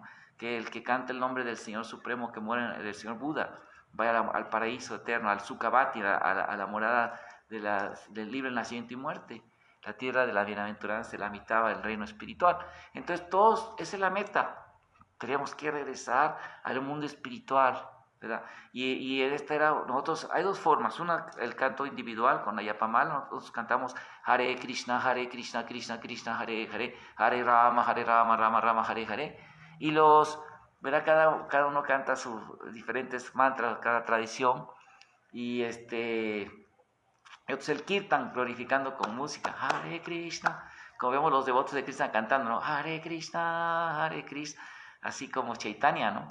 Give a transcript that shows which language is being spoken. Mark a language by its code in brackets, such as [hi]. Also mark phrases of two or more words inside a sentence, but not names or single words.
[es] Que el que canta el nombre del Señor Supremo, que muere, del Señor Buda, vaya al paraíso eterno, al Sukhavati, a la morada del libre nacimiento y muerte, la tierra de la bienaventuranza, la Amitabha, el reino espiritual. Entonces, esa es la meta. Tenemos que regresar al mundo espiritual, ¿verdad? Y nosotros, hay dos formas, una, el canto individual con la yapamala, nosotros cantamos [sa] Hare Krishna, Krishna Krishna, Hare Hare, Hare Rama, Rama Rama, Hare Hare, [es] y ¿verdad? Cada uno canta sus diferentes mantras, cada tradición, y el kirtan, glorificando con música, [sa] Hare Krishna, [es] como vemos los devotos de Krishna cantando, ¿no? [sa] Hare Krishna, [es] así como Chaitanya, ¿no?